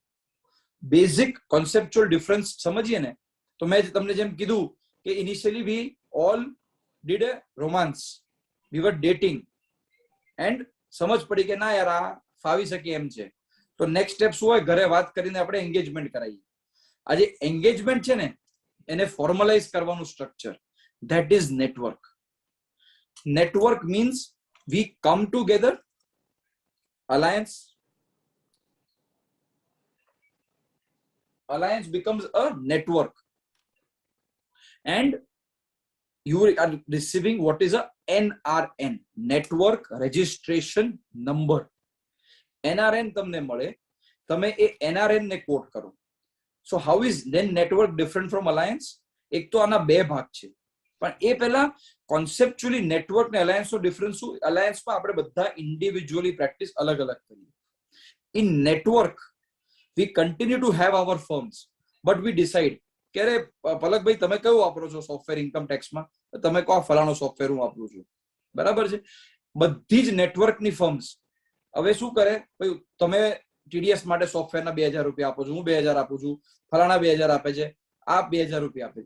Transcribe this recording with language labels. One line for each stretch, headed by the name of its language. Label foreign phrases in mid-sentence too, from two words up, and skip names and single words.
English: basic conceptual difference
Gujarati: સમજીએ ને તો મેં તમને જેમ કીધું કે
English: initially we all did a romance, we were dating and
Gujarati: સમજ પડી કે ના યાર આ ફાવી શકે એમ છે તો
English: next step
Gujarati: શું હોય? ઘરે વાત કરીને આપણે એન્ગેજમેન્ટ કરાવીએ. આજે એન્ગેજમેન્ટ છે ને એને ફોર્મલાઇઝ કરવાનું સ્ટ્રક્ચર,
English: that is network. network means we come together, alliance becomes a network and you are receiving what is a NRN, network registration number.
Gujarati: NRN તમને મળે, તમે એ NRN ને કોડ કરો.
English: So how is then network different from alliance?
Gujarati: એક તો આના બે ભાગ છે પણ એ પહેલા કોન્સેપ્ચ્યુઅલી નેટવર્ક ને અલાયન્સ નો ડિફરન્સ શું? અલાયન્સમાં આપણે બધા ઇન્ડિવિજ્યુઅલી પ્રેક્ટિસ અલગ અલગ કરીએ.
English: in network we continue to have our firms but we decide
Gujarati: કે અરે પલકભાઈ તમે કયું વાપરો છો સોફ્ટવેર ઇન્કમ ટેક્સમાં? તમે કહો ફલાણો સોફ્ટવેર હું વાપરું છું. બરાબર છે. બધી જ નેટવર્કની ફર્મ્સ હવે શું કરે? ભાઈ તમે ટીડીએસ માટે સોફ્ટવેરના 2000 રૂપિયા આપો છો, હું 2000 આપું છું, ફલાણા 2000 આપે છે, આ 2000 રૂપિયા આપે છે.